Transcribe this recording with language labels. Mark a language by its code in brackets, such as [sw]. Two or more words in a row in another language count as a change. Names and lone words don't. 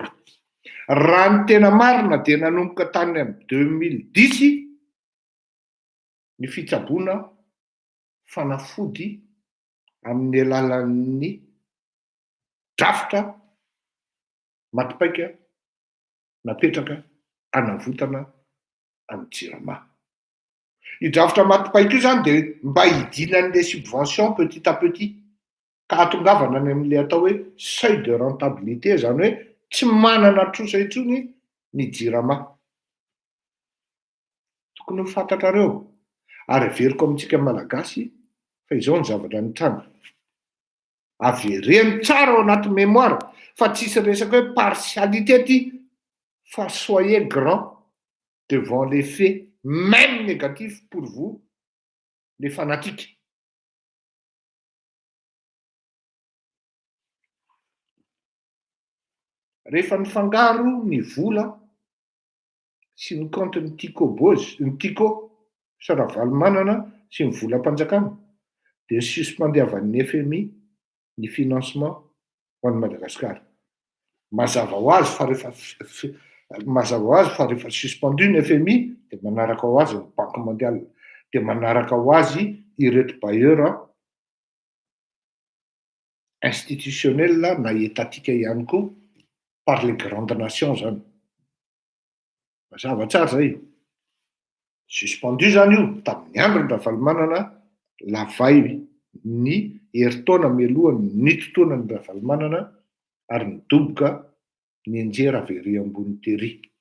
[mg] Raha ny tena marina dia nanomboka tany amin'ny 2010 ny fitsaboana fanafody amin'ny alalan'ny drafitra matipaika napetraka hanavotana amin'ny JIRAMA. Io drafitra matipaika io zany dia mba hidinan'ilay subvention [fr] petit à petit [mg] ka hatongavana any amin'ilay atao hoe [fr] seuil de rentabilité, [mg] zany hoe tsy manana trosa intsony ny JIRAMA. Tokony ho fantatrareo. Ary averiko amintsika malagasy fa izao ny zavatra nitranga. Avereny tsara ao anaty mémoire fa tsisy resaka hoe partialité ty, fa [fr] soyez grand devant les faits, même négatifs pour vous, les fanatiques. [mg] Rehefa nifangaro ny vola sy ny compte ny Tico Boz, ny Tico Ravalomanana sy ny volam-panjakana dia suspendiavan'ny FMI ny financement ho an'i Madagasikara. Mazava ho azy fa rehefa suspendu ny FMI dia manaraka ho azy ny Banque mondiale, dia manaraka ho azy ireto [fr] bailleurs institutionnels [mg] na etatika ihany koa [fr] par les grandes nations [mg] zany. Mazava tsara zay. Suspendu zany io tamin'ny andron'ny Ravalomanana lavay ny heritaona mialohan'ny nitotonan'ny Ravalomanana ary nidoboka ny anjera very ambony tery.